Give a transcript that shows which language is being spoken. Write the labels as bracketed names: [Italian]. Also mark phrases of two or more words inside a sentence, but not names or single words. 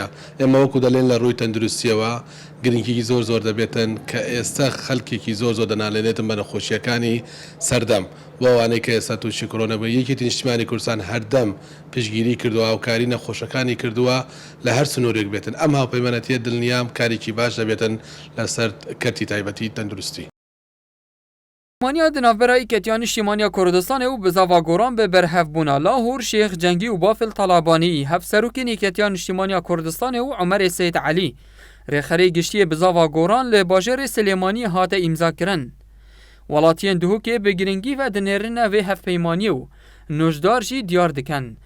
[Central Kurdish] ئێمە وەکو دەڵێن لە ڕووی تەندروستیەوە گرنگیی زۆر دەبێتن کە ئێستا خەڵکێکی زۆر دەنالێنێتن بە نەخۆشیەکانی سەردەم وانەی کە ئێستا تووشی کۆرۆنەبوو یەکێتی نیشتیمانی کوردستان هەردەم پشگیری کردووە و کاری نەخۆشەکانی کردووە لە هەر سنوورێک بێتن. ئەم هاوپەیمانەتیە دڵنیام کارێکی باش دەبێتن لەسەر کەرتی تایبەتی تەندروستی. [Kurdish] مانیا di navbera Ketiya Niştimaniya Kurdistanê û bi zava goran bi berhevbûna Lahûr, Şêx Cengî û Bafil Talabanî hevserokên Ketiya Niştimaniya Kurdistanê û Umerê Seyid Elî rêxerê giştiyê bi zava goran li bajarê Silêmaniyê hate îmzakirin. Welatiyên Duhokê bi giringî ve di nêrîna vê hevpeymaniyê û nojdar jî diyar dikin.